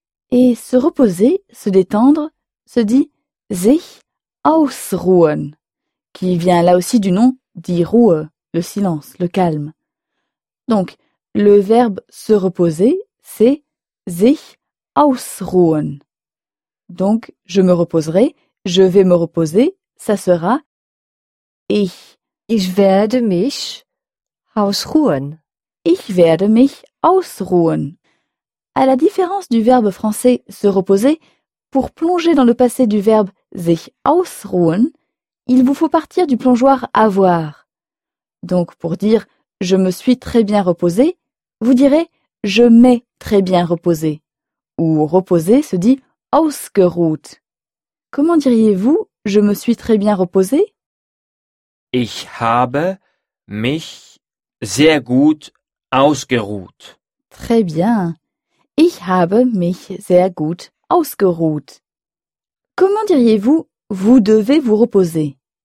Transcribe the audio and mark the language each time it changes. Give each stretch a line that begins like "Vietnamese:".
French: Et se reposer, se détendre, se dit sich ausruhen, qui vient là aussi du nom die Ruhe, le silence, le calme. Donc, le verbe se reposer, c'est sich ausruhen. Donc, je me reposerai, je vais me reposer, ça sera ich.
German: Ich werde mich ausruhen. Ich werde mich ausruhen.
French: À la différence du verbe français se reposer, pour plonger dans le passé du verbe sich ausruhen, il vous faut partir du plongeoir avoir. Donc, pour dire je me suis très bien reposé, vous direz je m'ai très bien reposé. Ou reposer se dit ausgeruht. Comment diriez-vous je me suis très bien reposé?
German: Ich habe mich sehr gut ausgeruht.
French: Très bien.
German: Ich habe mich sehr gut ausgeruht.
French: Comment diriez-vous vous devez vous reposer?